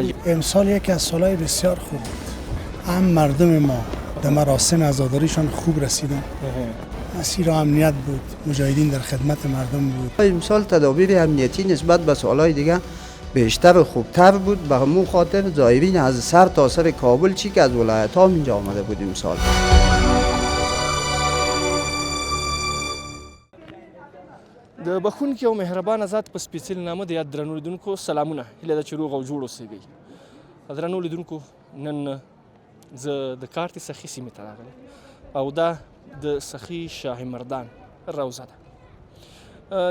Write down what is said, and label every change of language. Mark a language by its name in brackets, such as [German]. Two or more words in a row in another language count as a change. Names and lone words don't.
[Persian] امسال یکی از سالهای بسیار خوب بود. هم مردم ما در مراسم عزاداریشان خوب رسیدن. مسیر امنیت بود، مجاهدین در خدمت مردم بود. امسال تدابیر امنیتی نسبت به سالهای دیگه بیشتر و خوبتر بود. به همون خاطر زائرین از سر تا سر کابل چی که از ولایت ها اینجا آمده بود امسال. [Pashto] د بخونکي او مهربان ذات په سپیڅلي نامه د یاد درنو لیدونکو سلامونه. هیله ده چې روغ او جوړ اوسئ. درنو لیدونکو نن زه د کارتې سخي سیمې ته راغلی او دا د سخي شاه مردان روضه ده.